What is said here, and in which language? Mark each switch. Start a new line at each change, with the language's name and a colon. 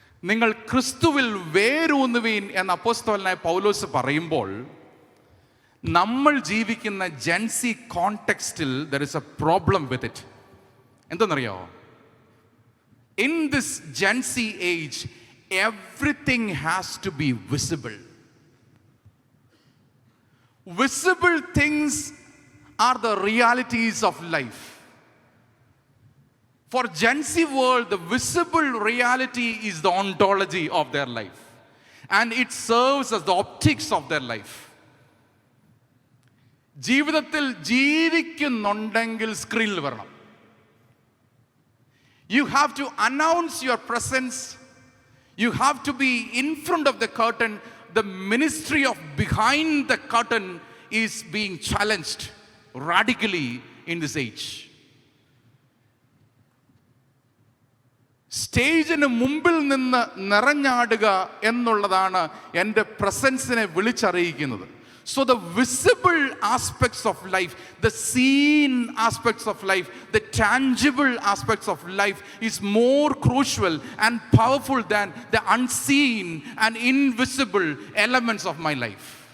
Malayalam: നിങ്ങൾ ക്രിസ്തുവിൽ വേരൂന്നുവീൻ എന്ന അപ്പോസ്തലനായ പൗലോസ് പറയുമ്പോൾ നമ്മൾ ജീവിക്കുന്ന Jency കോണ്ടെക്സ്റ്റിൽ
English: There is a problem with it.
Malayalam: എന്തെന്നറിയോ?
English: In this Gen Z age everything has to be visible. Visible things are the realities of life. For Gen Z world, the visible reality is the ontology of their life, and it serves as the optics of their life.
Malayalam: ജീവിതത്തിൽ ജീവിക്കുന്നുണ്ടെങ്കിൽ സ്ക്രീനിൽ വരണം.
English: You have to announce your presence. You have to be in front of the curtain. The ministry of behind the curtain is being challenged radically in this age.
Malayalam: സ്റ്റേജിന് മുമ്പിൽ നിന്ന് നിറഞ്ഞാടുക എന്നുള്ളതാണ് എൻ്റെ പ്രസൻസിനെ വിളിച്ചറിയിക്കുന്നത്.
English: So the visible aspects of life, the seen aspects of life, the tangible aspects of life is more crucial and powerful than the unseen and invisible elements of my life.